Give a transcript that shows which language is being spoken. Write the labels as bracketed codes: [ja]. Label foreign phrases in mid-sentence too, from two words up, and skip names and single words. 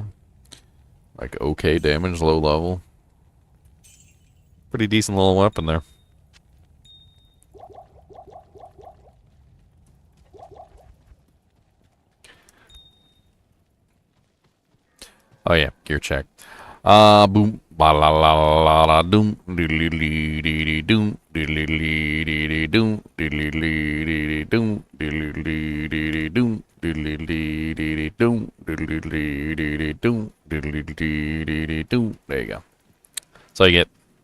[en] Like okay damage, low level. Pretty decent little weapon there. Oh yeah, gear check. Boom, ba la la la la doom, diddly dee dee doom, diddly dee dee doom, diddly dee doom, diddly dee doom, diddly dee doom, diddly dee doom, diddly dee doom. There you go. So you get.